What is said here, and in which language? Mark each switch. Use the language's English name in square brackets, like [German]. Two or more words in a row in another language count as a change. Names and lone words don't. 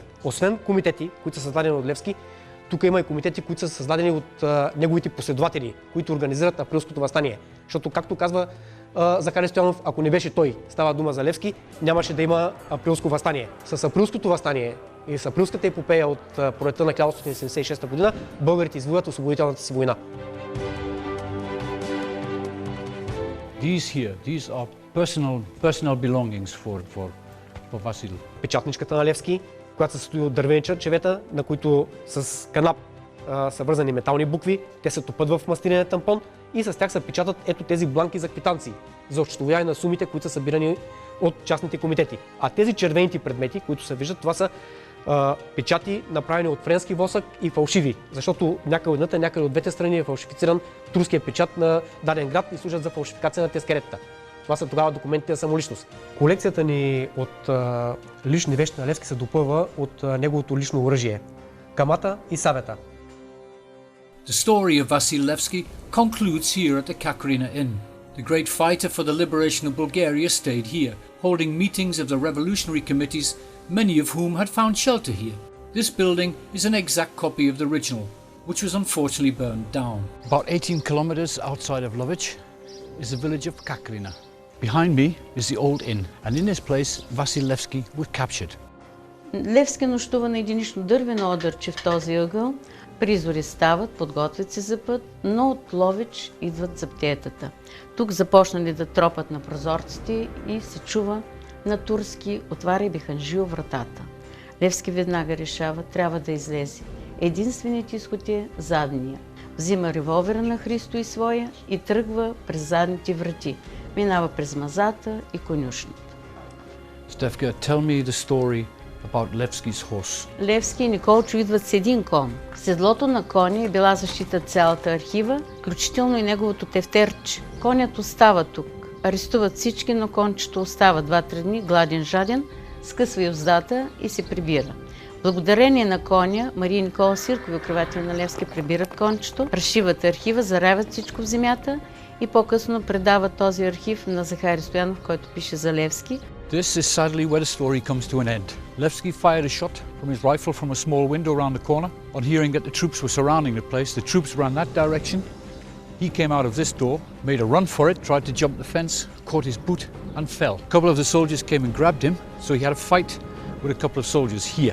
[Bulgarian] Освен комитети, които са създадени от Левски, тук има и комитети, които са създадени от неговите последователи, които организират априлското въстание. Защото, както казва Захари Стоянов, ако не беше той, става дума за Левски, нямаше да има априлско въстание. С априлското въстание и с априлската епопея от пролетта на 1876 година, българите извоюват освободителната си война. [English] These are personal belongings for Васил. [Bulgarian] Печатничката на Левски, която се състои от дървени черчевета, на които с канап са вързани метални букви, те се топят в мастиления тампон и с тях се печатат ето тези бланки за квитанции за осчетоводяване на сумите, които са събирани от частните комитети. А тези червените предмети, които се виждат, това са печати, направени от френски восък и фалшиви, защото някъде от едната, някъде от двете страни е фалшифициран турския печат на даден град и служат за фалшификация на тескеретата. Това са тогава документите за самоличност. Колекцията ни от лични вещи на Левски се допълва от неговото лично оръжие – камата и сабята. [English] The story of Vasil Levski concludes here at the Kakrina Inn. The great fighter for the liberation of Bulgaria stayed here, holding meetings of the revolutionary committees, many of whom had found shelter here. This building is an exact copy of the original, which was unfortunately burned down. About 18 kilometers outside of Lowitch is the village of Kakrina. Behind me is the old inn, and in this place Vasil Levski was captured. [Bulgarian] Левски нощува на единично дървено одърче в този ъгъл. Призори стават, подготвят се за път, но от Ловеч идват заптиетата. Тук започнали да тропат на прозорците и се чува на турски "Отваряй, Биханжио, вратата". Левски веднага решава, трябва да излезе. Единственият изход е задния. Взима револвера на Христо и своя и тръгва през задните врати. Минава през мазата и конюшната. [English] Stefka, tell me the story about Levski's horse. [Bulgarian] Левски и Николчо идват с един кон. Седлото на коня е била защита цялата архива, включително и неговото тефтерче. Конят остава тук. Арестуват всички, но кончето остава 2-3 дни, гладен, жаден, скъсва юздата и се прибира. Благодарение на коня, Мария и Никола Сиркови, укриватели на Левски, прибират кончето, разшиват архива, заравят всичко в земята и по-късно предават този архив на Захари Стоянов, който пише за Левски. [English] This is sadly where the story comes to an end. Levski fired a shot from his rifle from a small window around the corner. On hearing that the troops were surrounding the place, the troops ran that direction. He came out of this door, made a run for it, tried to jump the fence, caught his boot and fell. A couple of the soldiers came and grabbed him, so he had a fight with a couple of soldiers here.